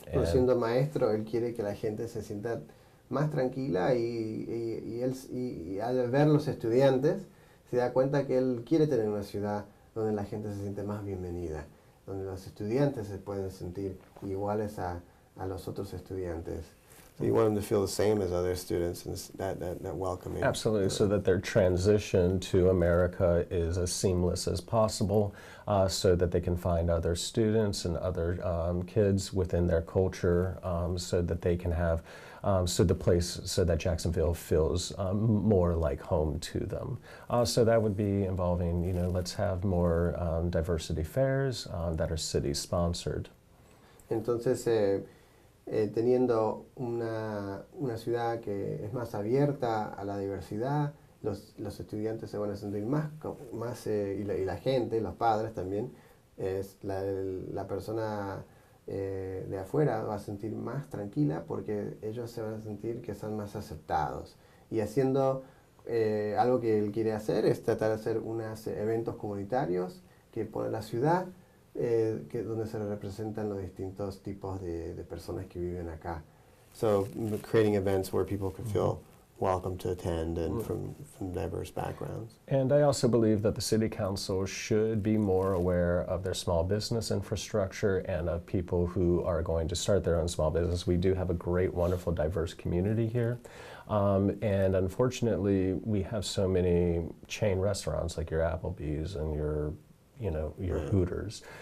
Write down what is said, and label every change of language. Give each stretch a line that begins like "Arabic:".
Spanish: Pero siendo maestro, él quiere que la gente se sienta más tranquila y al ver los estudiantes se da cuenta que él quiere tener una ciudad donde la gente se siente más bienvenida, donde los estudiantes se pueden sentir iguales a los otros estudiantes.
English: So you want them to feel the same as other students and that welcoming. Absolutely, so that their transition to America is as seamless as possible, so that they can find other students and other kids within their culture, so that they can have, so that Jacksonville feels more like home to them. So that would be involving, let's have more diversity fairs that are city sponsored.
Spanish: Entonces, teniendo una ciudad que es más abierta a la diversidad, los estudiantes se van a sentir más y la gente, los padres también, la persona de afuera va a sentir más tranquila porque ellos se van a sentir que son más aceptados. Y haciendo algo que él quiere hacer es tratar de hacer unos eventos comunitarios que pone la ciudad, donde se representan los distintos tipos de personas que viven acá.
English: So creating events where people can feel welcome to attend and from diverse backgrounds. And I also believe that the City Council should be more aware of their small business infrastructure and of people who are going to start their own small business. We do have a great, wonderful, diverse community here. And unfortunately, we have so many chain restaurants like your Applebee's and your Hooters.